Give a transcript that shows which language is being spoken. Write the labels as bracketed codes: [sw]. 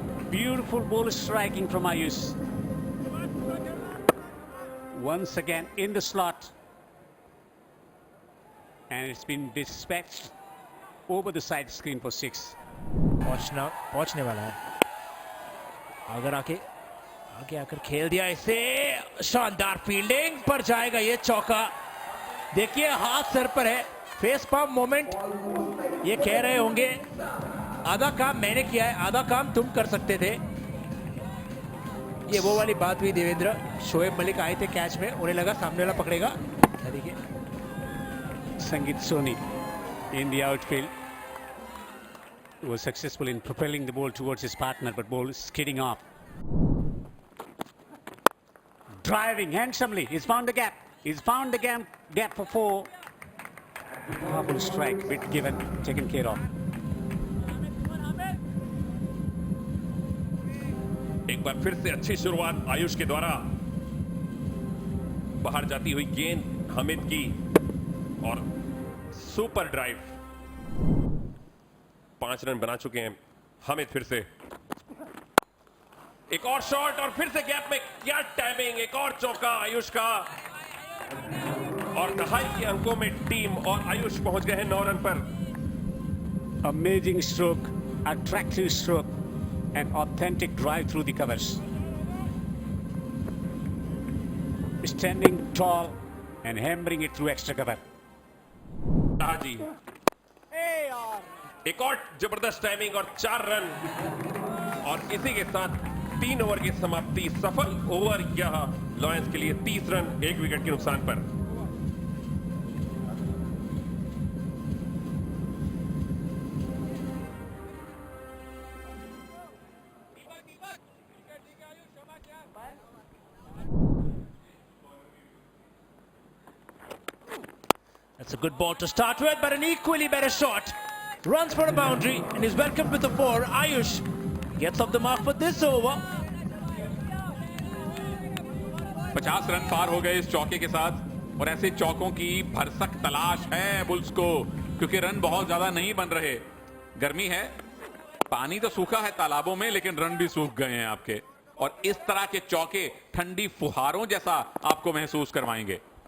[en] Beautiful ball striking from Ayush. Once again in the slot. And it's been dispatched over the side screen for 6. [hi] पहुंचने वाला है। अगर आके आकर खेल दिया इसे, शानदार फील्डिंग पर जाएगा ये चौका। देखिए हाथ सर पर है, [en] Face palm moment. [hi] ये कह रहे होंगे आधा काम मैंने किया है, आधा काम तुम कर सकते थे। ये वो वाली बात हुई देवेंद्र, शोएब मलिक आए थे कैच में, उन्हें लगा सामने वाला पकड़ेगा। देखिए [en] Sangeet Soni in the outfield was successful in propelling the ball towards his partner, but ball skidding off. Driving handsomely, he's found the gap. He's found the gap for 4. Powerful strike, bit given, taken care of. [hi] एक बार फिर से अच्छी शुरुआत आयुष के द्वारा। बाहर जाती हुई गेंद हामिद की और सुपर ड्राइव। 5 रन बना चुके हैं हामिद। फिर से एक और शॉट और फिर से गैप में, क्या टाइमिंग। एक और चौका आयुष का, और दहाई के अंकों में टीम और आयुष पहुंच गए हैं 9 रन पर। [en] Amazing stroke, attractive stroke, an authentic drive through the covers. Standing tall and hammering it through extra cover. [hi] हाँ जी, एक और जबरदस्त टाइमिंग और 4 रन, और इसी के साथ 3 ओवर की समाप्ति। सफल ओवर यह लॉयंस के लिए 30 रन 1 विकेट के नुकसान पर। [en] That's a good ball to start with, but an equally better shot. Runs for a boundary and is welcomed with a 4. Ayush gets off the mark for this over. [hi] 50 run पार हो गए इस चौके के साथ और ऐसे चौकों की भरसक तलाश है बुल्स को क्योंकि रन बहुत ज्यादा नहीं बन रहे। गर्मी है, पानी तो सूखा है तालाबों में लेकिन रन भी सूख गए हैं आपके और इस तरह के चौके ठंडी फुहारों जैसा आपको महसूस करवाएंगे।